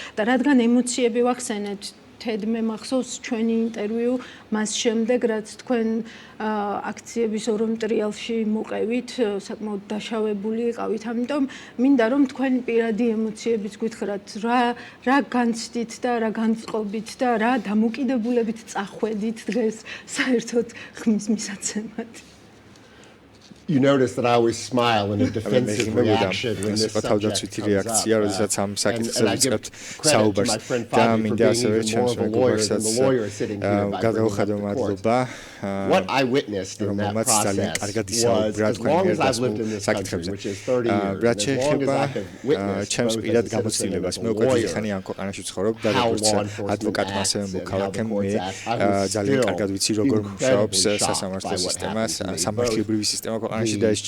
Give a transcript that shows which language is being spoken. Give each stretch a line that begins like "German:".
Georgian: და რადგან ემოციები ვახსენეთ, თედმე მახსოვს ჩვენი ინტერვიუ მას შემდეგ, რაც თქვენ აქციების ორ ტრიალში მოყევით, საკმაოდ დაშავებული იყავით, ამიტომ მინდა რომ თქვენი პირადი ემოციებიც გითხრათ, რა განცდით და რა განწყობით და რა დამოკიდებულებით წახვედით დღეს საერთოდ ხმის მისაცემად.
English: You notice that I always smile in a defensive reaction when this subject comes up.
Georgian: საუბარს და მინდა ასევე ჩემს მეგობარსაც გადავხადო
English: what I witnessed in that process was, as long as I've lived in this country, which is 30 years, as long as I have witnessed both as a citizen and as a lawyer, how law enforcement acts and how the courts act, I was still incredibly shocked by what happened to me.